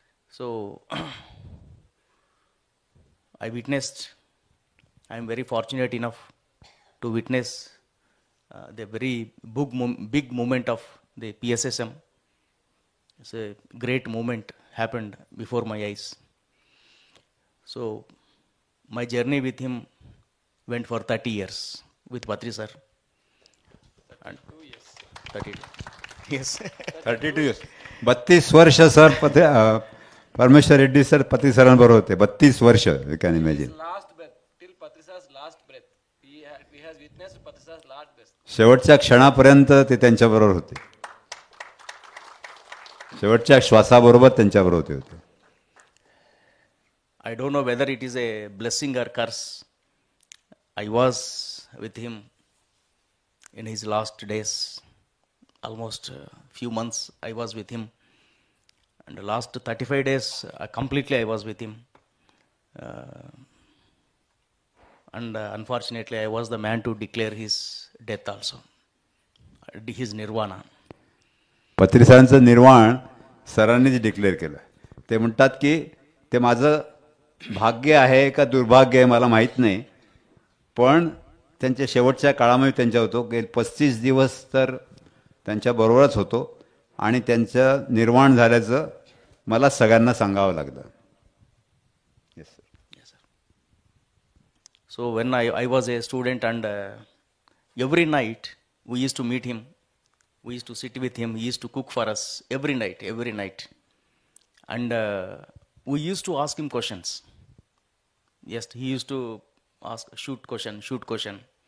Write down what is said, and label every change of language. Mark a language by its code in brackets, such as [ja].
[en] So I am very fortunate enough to witness the very big moment of the PSSM. It's a great moment happened before my eyes. So my journey with him went for 30 years with Patri sir. And 32. Yes. 32 years. [mr] 32 वर्ष sir परमेश्वर Reddy sir पती सरांबरोबर होते. 32 वर्ष. [en] You can imagine. Last breath, till Patrisa's last breath. We has witnessed Patrisa's last breath. [mr] शेवटच्या क्षणापर्यंत ते त्यांच्याबरोबर होते. शेवटच्या श्वासाबरोबर त्यांच्याबरोबर होते. [en] I don't know whether it is a blessing or curse. I was with him in his last days. Almost a few months I was with him. And the last 35 days completely I was with him. And unfortunately I was the man to declare his death also. His nirvana. [mr] पत्री सरांचं निर्वाण सरांनीच declare केलं. ते म्हणतात की ते माझं भाग्य आहे का दुर्भाग्य आहे मला माहीत नाही, पण त्यांच्या शेवटच्या काळामध्ये त्यांच्या होतो गेले 35 दिवस तर त्यांच्याबरोबरच होतो आणि त्यांचं निर्वाण झाल्याचं मला सगळ्यांना सांगावं लागलं. [en] Yes sir. Yes, sir. So when I was a student and every night we used to meet him, we used to sit with him, he used to cook for us every night. And we used to ask him questions. Yes, he used to ask, shoot question.